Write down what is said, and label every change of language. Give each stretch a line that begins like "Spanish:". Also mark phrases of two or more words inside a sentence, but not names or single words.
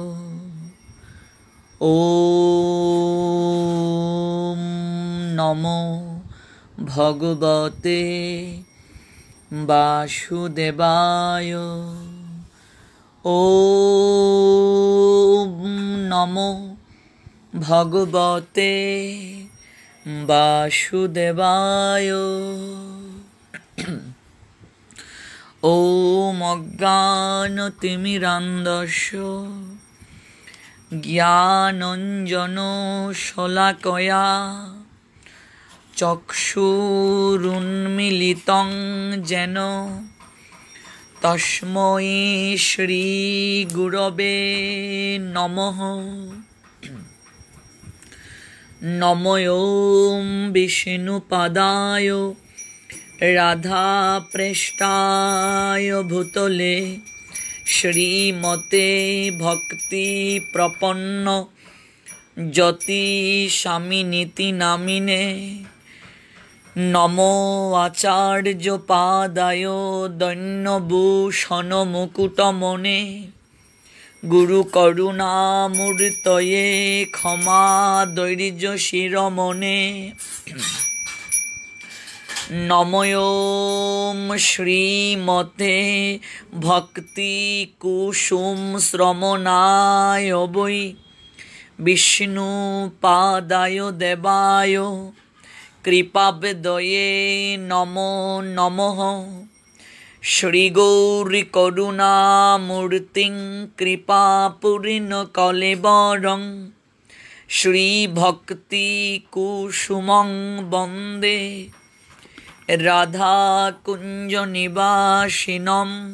Sanskrit: ওম নমো ভগবতে বাসুদেবায়। ওম নমো ভগবতে বাসুদেবায়। ওম অজ্ঞানতিমিরান্ধস্য জ্ঞানাঞ্জনশলাকয়া চক্ষুরুন্মীলিতং যেন তস্मै শ্রীগুরবে নমঃ। নমো ওম বিষ্ণুপাদায় রাধাপ্রেষ্ঠায় ভূতলে শ্রীমতে ভক্তি প্রপন্ন যতিস্বামিনীতি নামিনে। নমো আচার্য পাদায় দৈন্যভূষণ মুকুটমনে গুরু করুণামূর্তয়ে ক্ষমা দৈর্য শিরোমণে। নমো ওম শ্রীমতে ভক্তি কুসুম শ্রমণায় বৈ বিষ্ণুপাদায় দেবায় কৃপাবেদয়ে নমো নমঃ। শ্রীগৌরী করুণামূর্তিং কৃপাপূর্ণ কলেবরং শ্রীভক্তি কুসুমং বন্দে রাধাকুঞ্জ নিবাসিনম।